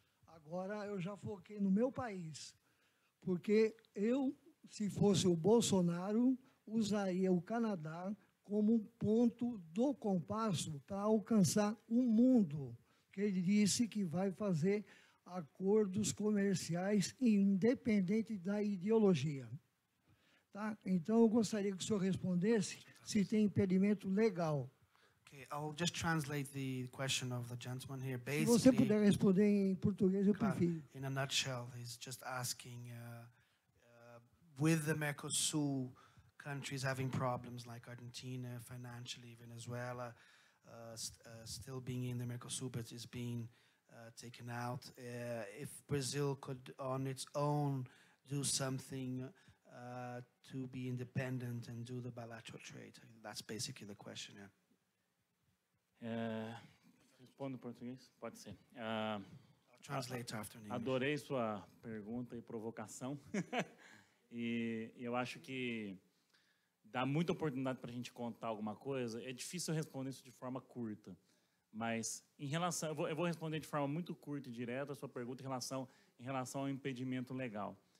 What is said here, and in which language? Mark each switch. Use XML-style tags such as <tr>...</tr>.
<pt>Agora eu já foquei no meu país, porque eu, se fosse o Bolsonaro, usaria o Canadá como um ponto do compasso para alcançar o mundo, que ele disse que vai fazer acordos comerciais independente da ideologia. Tá? Então, eu gostaria que o senhor respondesse se tem impedimento legal.</pt> <en>Okay, I'll just translate the question of the gentleman here.</en> <pt>Se você puder responder em português, eu prefiro.</pt> <en>In a nutshell, he's just asking, with the Mercosur countries having problems like Argentina, financially, Venezuela, still being in the Mercosur, but is being taken out, if Brazil could, on its own, do something to be independent and do the bilateral trade. That's basically the question, yeah.</en> <pt>Respondo em português? Pode ser.</pt> <en>I'll translate after in English.</en> <pt>Adorei sua pergunta e provocação. E eu acho que dá muita oportunidade para a gente contar alguma coisa. É difícil responder isso de forma curta. Mas, em relação, eu vou responder de forma muito curta e direta a sua pergunta em relação ao impedimento legal.</pt>